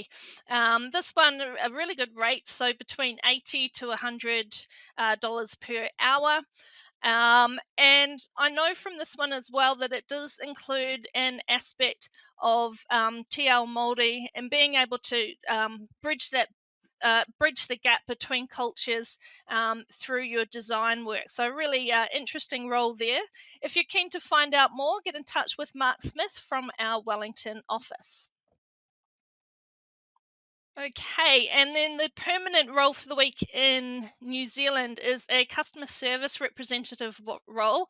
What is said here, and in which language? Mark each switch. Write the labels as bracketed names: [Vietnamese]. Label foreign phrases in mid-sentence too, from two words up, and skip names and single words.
[English] This one, a really good rate, so between $80 to $100 per hour. And I know from this one as well that it does include an aspect of [Māori] te ao Māori [English] and being able to bridge the gap between cultures through your design work. So really interesting role there. If you're keen to find out more, get in touch with Mark Smith from our Wellington office. Okay, and then the permanent role for the week in New Zealand is a customer service representative role.